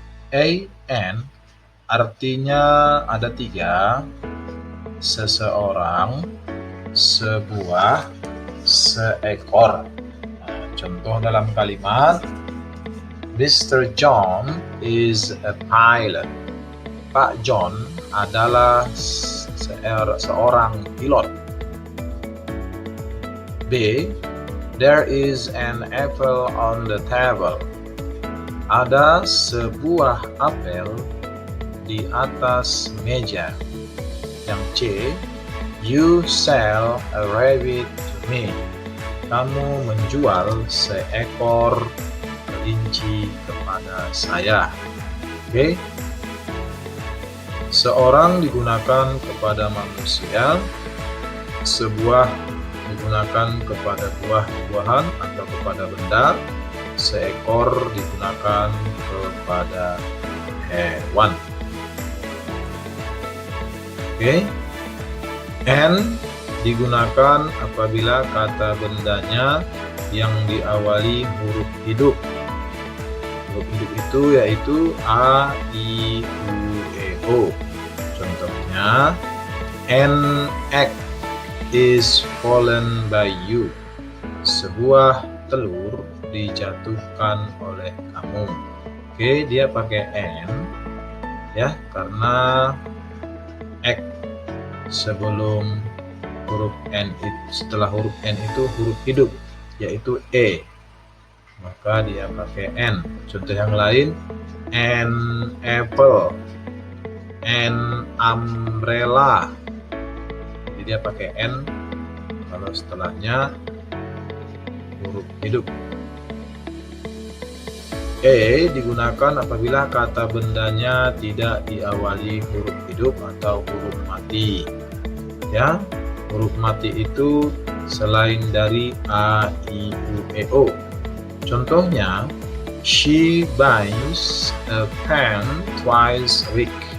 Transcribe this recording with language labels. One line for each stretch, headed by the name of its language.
Indonesian: An artinya ada 3: seseorang, sebuah, seekor. Contoh dalam kalimat, Mr.
English: John is a pilot.
Indonesian: Pak John adalah seorang pilot. B.
English: There is an apple on the table.
Indonesian: Ada sebuah apel di atas meja. Yang C.
English: You sell a rabbit to me.
Indonesian: Kamu menjual seekor kelinci kepada saya. Oke. Seorang digunakan kepada manusia, sebuah digunakan kepada buah-buahan atau kepada benda, seekor digunakan kepada hewan. Oke. And digunakan apabila kata bendanya yang diawali huruf hidup. Huruf hidup itu yaitu A, I, U, E, O.
English: Contohnya, an egg is fallen by you.
Indonesian: Sebuah telur dijatuhkan oleh kamu. Oke, dia pakai an ya, karena egg sebelum huruf n itu, setelah huruf n itu huruf hidup yaitu e, maka dia pakai n. Contoh yang lain,
English: an apple, an umbrella.
Indonesian: Jadi dia pakai n kalau setelahnya huruf hidup. E digunakan apabila kata bendanya tidak diawali huruf hidup atau huruf mati. Ya, huruf mati itu selain dari A, I, U, E, O.
English: Contohnya, she buys a pen twice a week.